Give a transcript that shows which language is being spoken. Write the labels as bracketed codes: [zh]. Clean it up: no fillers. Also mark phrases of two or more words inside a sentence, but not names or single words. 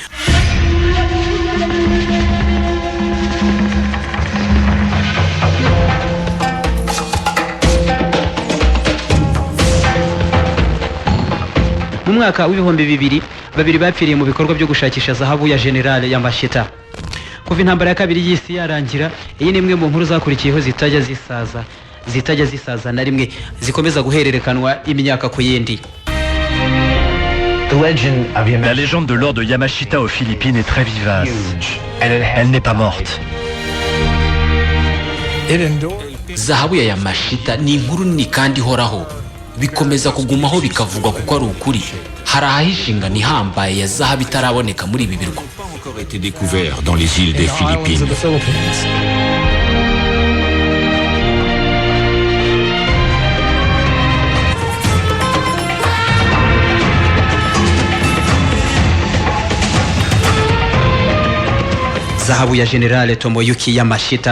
[rw] Mu mwaka w'ibihumbi 2000 babiri bapfiriye mu bikorwa byo gushakisha zahabu ya General Yamashita. Kuva intambara ya kabiri y'isi yarangira, iyi ni imwe mu nkuru zakurikiyeho zitajya zisaza na rimwe, zikomeza guhererekanwa imyaka ku yindi. [fr] La légende de l'or de Yamashita aux Philippines est très vivace. Elle n'est pas morte. [rw] Zahabu ya Yamashita ni inkuru nini kandi ihoraho, bikomeza kugumaho bikavugwa kuko ari ukuri. Hari ahishe ingano ihambaye ya zahabu itaraboneka muri ibi birwa. [fr] Été découvert dans les îles des Philippines. [rw] Zahabu ya General Tomoyuki Yamashita.